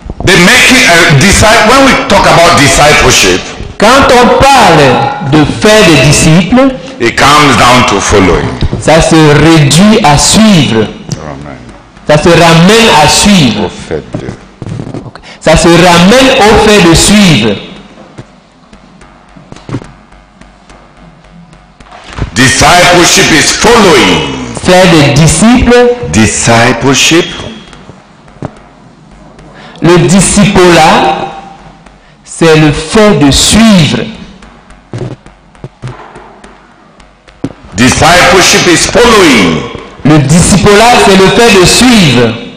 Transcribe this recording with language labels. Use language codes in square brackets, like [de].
[en] When we talk about discipleship, [fr] quand on parle de faire des disciples, [en] it comes down to following. [fr] Ça se réduit à suivre. [en] Amen. [fr] Ça se ramène à suivre. Au fait de. [en] Okay. [fr] Ça se ramène au fait de suivre. [en] Discipleship is following. [fr] Faire des disciples. [en] Discipleship. [fr] Le discipulat, c'est le fait de suivre. [en] Discipleship is following. [fr] Le discipulat, c'est le fait de suivre.